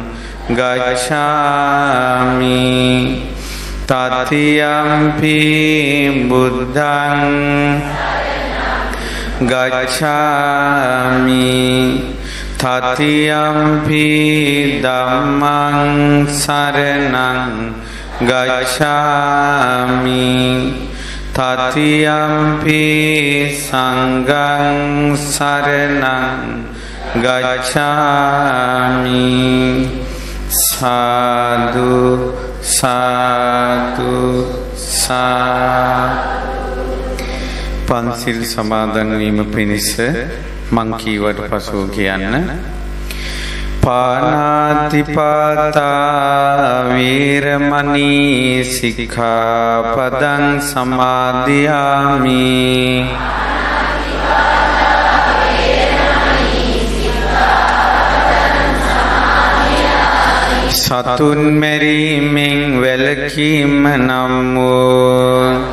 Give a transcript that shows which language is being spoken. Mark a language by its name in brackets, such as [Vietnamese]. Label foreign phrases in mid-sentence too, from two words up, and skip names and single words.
[Pali] ගච්ඡාමි තතියම්පි බුද්ධං ගච්ඡාමි තතියම්පි ධම්මං සරණං ගච්ඡාමි තතියම්පි සංඝං සරණං ගච්ඡාමි සාදු සාදු [Sinhala] පන්සිල් සමාදන් වීම පිණිස මං කීවට පසු කියන්න [Pali] පාණාතිපාතා වීරමණී සික්ඛාපදං සමාදියාමි [Sinhala] සතුන් මැරීමෙන් වැළකීම නම් වූ